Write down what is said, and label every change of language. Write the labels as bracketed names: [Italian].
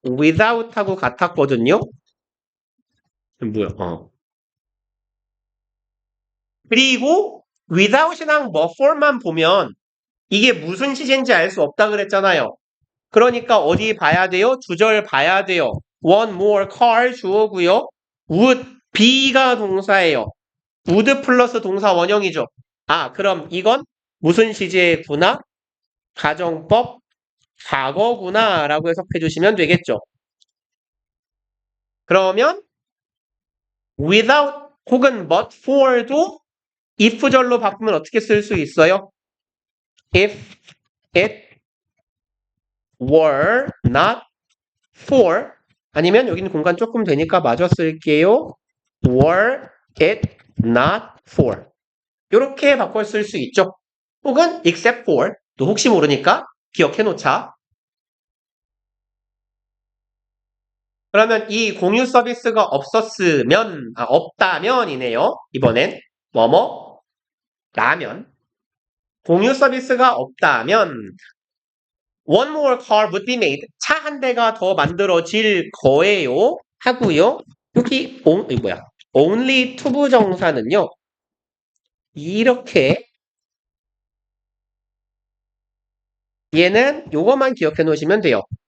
[Korean] without하고 같았거든요. 뭐야, 그리고 without이랑 but for만 보면 이게 무슨 시제인지 알 수 없다 그랬잖아요. 그러니까 어디 봐야 돼요? 주절 봐야 돼요. [English] One more car [Korean] 주어고요. would be가 동사예요. would 플러스 동사 원형이죠. 아, 그럼 이건 무슨 시제구나? 가정법 과거구나 라고 해석해 주시면 되겠죠. 그러면 without 혹은 but for도 if절로 바꾸면 어떻게 쓸 수 있어요? [English] If it were not for [Korean] 아니면 여기는 공간 조금 되니까 마저 쓸게요. [English] were it not for [Korean] 이렇게 바꿔 쓸 수 있죠. 혹은 except for 또 혹시 모르니까 기억해 놓자. 그러면 이 공유 서비스가 없다면이네요. 이번엔 라면. 공유 서비스가 없다면 [English] one more car would be made. [Korean] 차 한 대가 더 만들어질 거예요. 하고요. 여기 only 투부정사는요. 이렇게 얘는 요것만 기억해 놓으시면 돼요.